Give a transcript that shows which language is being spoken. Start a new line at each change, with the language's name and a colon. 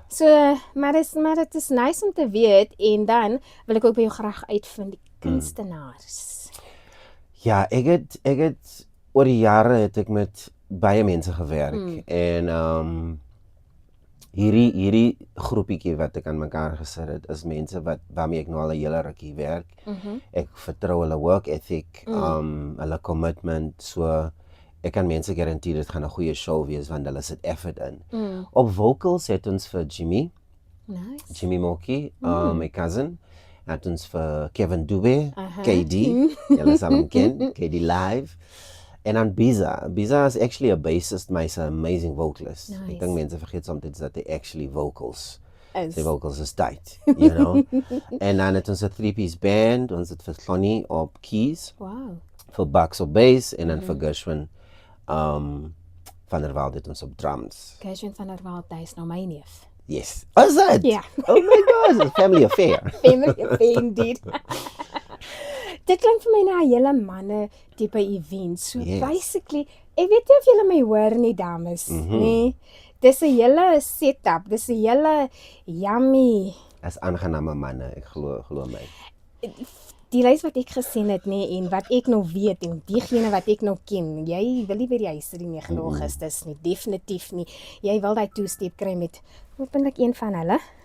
Afrikaans: So, maar dit is nice om te weet en dan wil ek ook by jou graag uitvind die kunstenaars. Ja, ek het oor die jare het ek met baie mense gewerk en hierdie groepietjie wat ek aan mekaar gesit het is mense waarmee ek nou al 'n hele rukkie werk. Ek vertrou hulle
English: work ethic,
Afrikaans: hulle
English: commitment,
Afrikaans: so ek kan mense garandeer dit gaan 'n goeie show wees want hulle sit effort in. Op vocals het ons vir Jimmy Moki, my cousin. Het ons vir Kevin Dube, KD, julle sal hom ken, KD Live. En dan Biza.
English: Biza is actually a bassist,
Afrikaans: maar hy's 'n amazing vocalist. Ek dink mense vergeet soms dat hy
English: actually vocals.
Afrikaans: Sy vocals is
English: tight, you know.
Afrikaans: En dan het ons 'n 3-piece band, ons het vir Sonny op keys. Wow. Vir Bax op bass en dan vir Gershwin van der Walt het ons op drums. Gershwin van der Walt, hy is nou my neef.
English: Yes. Is it?
Afrikaans: Ja.
English: Oh my gosh, it's a family affair. Family affair indeed.
Afrikaans: Dit klink vir my na 'n hele manne tipe event. So basically, ek weet nie of julle my hoor nie, dames, nee. Dis 'n hele setup, dis 'n hele yummy. As aangename manne, ek glo my. Die lys wat ek gesien het, nee, en wat ek nou weet en diegene wat ek nou ken, jy wil nie by die huis die 9 Augustus nie, definitief nie. Jy wil daai two-step kry met hopelik een van hulle.